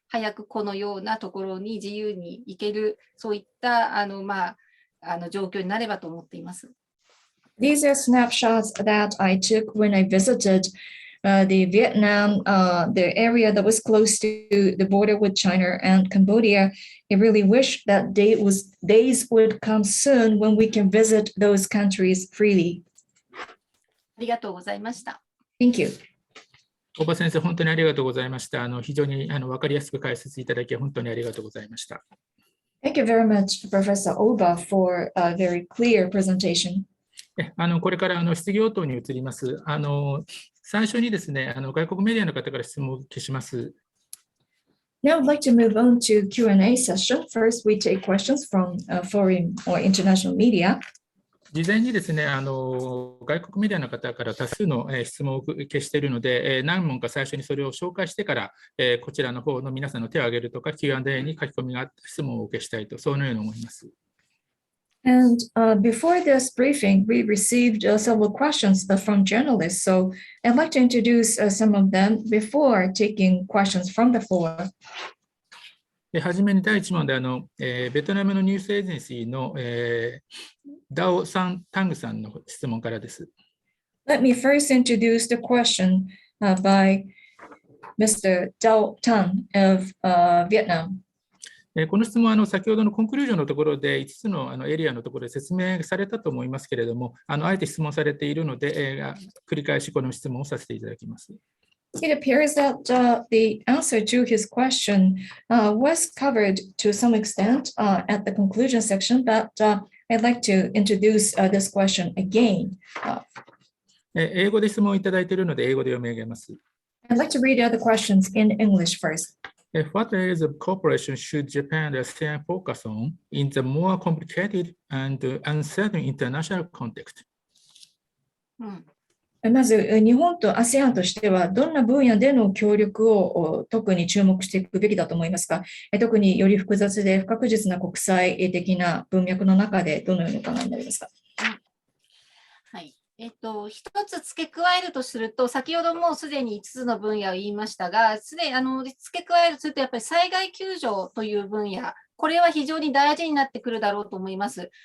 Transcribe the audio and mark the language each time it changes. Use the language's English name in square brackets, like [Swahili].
[Japanese] 早くこのようなところに自由に行ける、そういった状況になればと思っています。 [English] These are snapshots that I took when I visited the Vietnam, the area that was close to the border with China and Cambodia. I really wish that days would come soon when we can visit those countries freely. [Japanese] ありがとうございました。 [English] Thank you. [Japanese] 大場先生、本当にありがとうございました。非常に分かりやすく解説いただき、本当にありがとうございました。 [English] Thank you very much, Professor Oba, for a very clear presentation. [Japanese] これから質疑応答に移ります。最初にですね、外国メディアの方から質問を消します。 [English] Now I'd like to move on to Q&A session. First, we take questions from foreign or international media. [Japanese] 事前にですね、外国メディアの方から多数の質問を消しているので、何問か最初にそれを紹介してから、こちらの方の皆さんの手を挙げるとか、Q&A に書き込みがあって質問をお受けしたいと、そのように思います。 [English] And before this briefing, we received several questions from journalists. So I'd like to introduce some of them before taking questions from the floor. [Japanese] はじめに第1問でベトナムのニュースエージェンシーの、ダオ・タングさんの質問からです。 [English] Let me first introduce the question by Mr. Dao Tan of Vietnam. [Japanese] この質問は先ほどのコンクルージョンのところで5つのエリアのところで説明されたと思いますけれども、あえて質問されているので、繰り返しこの質問をさせていただきます。 [English] It appears that the answer to his question was covered to some extent at the conclusion section, but I'd like to introduce this question again. [Japanese] 英語で質問をいただいているので、英語で読み上げます。 [English] I'd like to read out the questions in English first. What areas of cooperation should Japan and ASEAN focus on in the more complicated and uncertain international context? [Japanese] まず、日本と ASEAN としては、どんな分野での協力を特に注目していくべきだと思いますか？特により複雑で不確実な国際的な文脈の中で、どのようにお考えになりますか？はい。一つ付け加えるとすると、先ほどもすでに5つの分野を言いましたが、付け加えるとすると、やっぱり災害救助という分野、これは非常に大事になってくるだろうと思います。